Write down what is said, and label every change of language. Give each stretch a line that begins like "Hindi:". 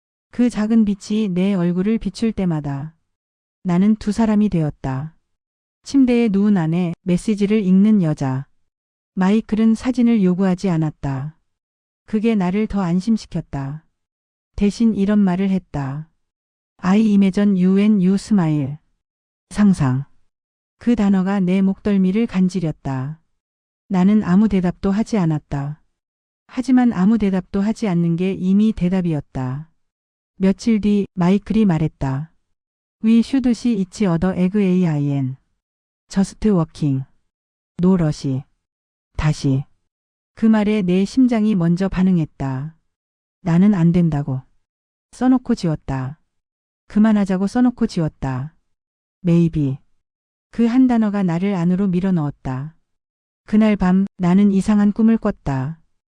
Korean: 그 작은 빛이 내 얼굴을 비출 때마다 나는 두 사람이 되었다. 침대에 누운 안에 메시지를 읽는 여자. 마이클은 사진을 요구하지 않았다. 그게 나를 더 안심시켰다. 대신 이런 말을 했다.
English: I imagine you and you smile.
Korean: 상상. 그 단어가 내 목덜미를 간지렸다. 나는 아무 대답도 하지 않았다. 하지만 아무 대답도 하지 않는 게 이미 대답이었다. 며칠 뒤 마이클이 말했다.
English: We should see each other again. Just walking. No rush.
Korean: 다시. 그 말에 내 심장이 먼저 반응했다. 나는 안 된다고. 써놓고 지웠다. 그만하자고 써놓고 지웠다.
English: Maybe.
Korean: 그 한 단어가 나를 안으로 밀어넣었다. 그날 밤 나는 이상한 꿈을 꿨다.